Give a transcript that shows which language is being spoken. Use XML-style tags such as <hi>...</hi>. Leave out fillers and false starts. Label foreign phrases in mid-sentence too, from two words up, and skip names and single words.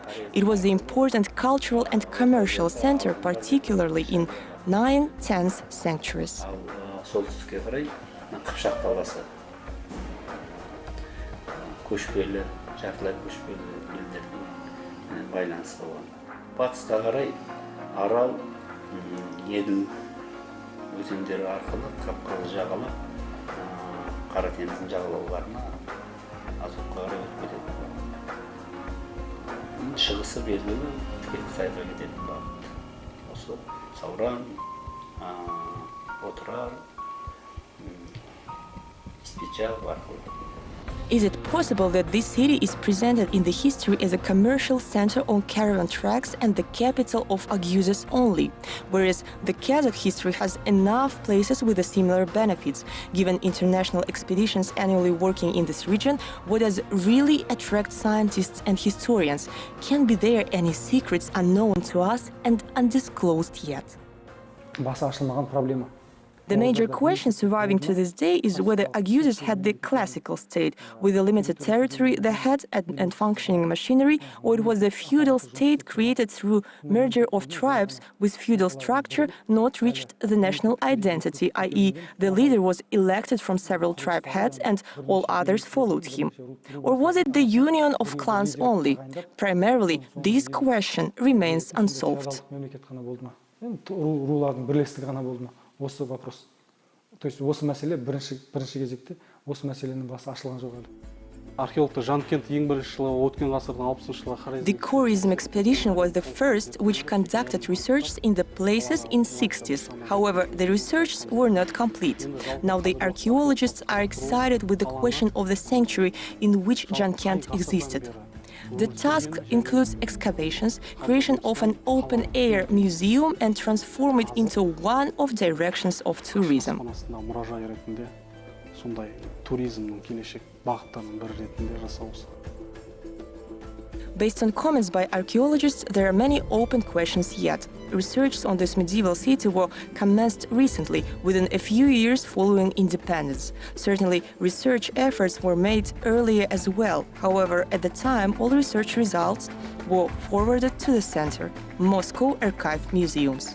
<en>It was the important cultural and commercial center, particularly in 9th, 10th centuries.</en> <kk>Aral Еділ өзендері арқылы Кавказ жағалап, Қара теңіздің жағалауларына Азовқа қарай өтіп кетеді. Шығысы белгілі Қытайға кететін бағыт. Осы Сауран, Отырар, Испичал арқылы.</kk> <en>Is it possible that this city is presented in the history as a commercial center on caravan tracks and the capital of OGUZes only, whereas the Kazakh history has enough places with similar benefits? Given international expeditions annually working in this region, what does really attract scientists and historians? Can be there any secrets unknown to us and undisclosed yet?</en> <kk>Басы ашылмаған проблема.</kk> <en>The major question surviving to this day is whether OGUZ had the classical state, with a limited territory, the head and functioning machinery, or it was the feudal state created through merger of tribes with feudal structure not reached the national identity, i.e. the leader was elected from several tribe heads and all others followed him. Or was it the union of clans only? Primarily, this question remains unsolved.</en> <kk>Рулардың бірлестігі ғана болды ма? Осы вопрос.</kk> <ru>То есть</ru> <kk>осы мәселе бірінші кезекте осы мәселенің басы ашылған жоқ әлі. Археологтар Жанкент ең бірінші жылы өткен ғасырдың 60-шы жылы қарай.</kk> <en>The tourism expedition was the first which conducted research in the places in 60s. However, the researches were not complete. Now the archaeologists are excited with the question of the sanctuary in which Janкент existed. The task includes excavations, creation of an open-air museum and transform it into one of directions of tourism.</en> <kk>Мұражай ретінде сондай туризмнің келешек бағыттарының бірі ретінде жасау.</kk> <en>Based on comments by archaeologists, there are many open questions yet. Research on this medieval city were commenced recently, within a few years following independence. Certainly, research efforts were made earlier as well. However, at the time, all research results were forwarded to the center, Moscow Archive Museums.</en>